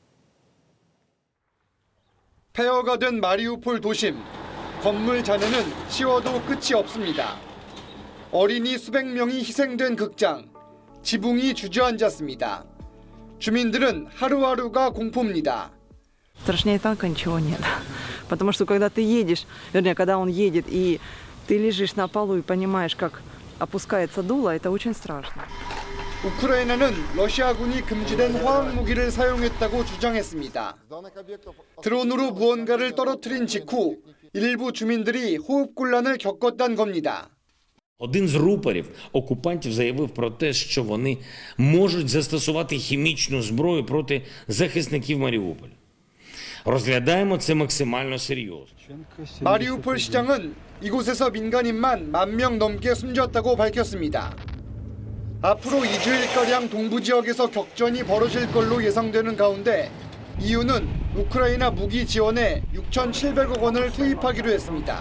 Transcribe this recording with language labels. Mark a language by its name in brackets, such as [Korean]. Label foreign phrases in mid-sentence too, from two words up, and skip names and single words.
[Korean] 폐허가 된 마리우폴 도심. 건물 잔해는 치워도 끝이 없습니다. 어린이 수백 명이 희생된 극장. 지붕이 주저앉았습니다. 주민들은 하루하루가 공포입니다. [Russian] Страшнее танка ничего нет. Потому что когда ты едешь, вернее, когда он едет, и ты лежишь на полу и понимаешь, как опускается дуло, это очень страшно. [Korean] 우크라이나는 러시아군이 금지된 화학 무기를 사용했다고 주장했습니다. 드론으로 무언가를 떨어뜨린 직후 일부 주민들이 호흡곤란을 겪었다는 겁니다. [Ukrainian] Один з рупорів окупантів заявив про те, що вони можуть застосувати хімічну зброю проти захисників Маріуполя. розглядаємо це максимально серйозно. [Korean] 마리우폴 시장은 이곳에서 민간인만 10,000명 넘게 숨졌다고 밝혔습니다. 앞으로 2주일가량 동부 지역에서 격전이 벌어질 걸로 예상되는 가운데 EU는 우크라이나 무기 지원에 6,700억 원을 투입하기로 했습니다.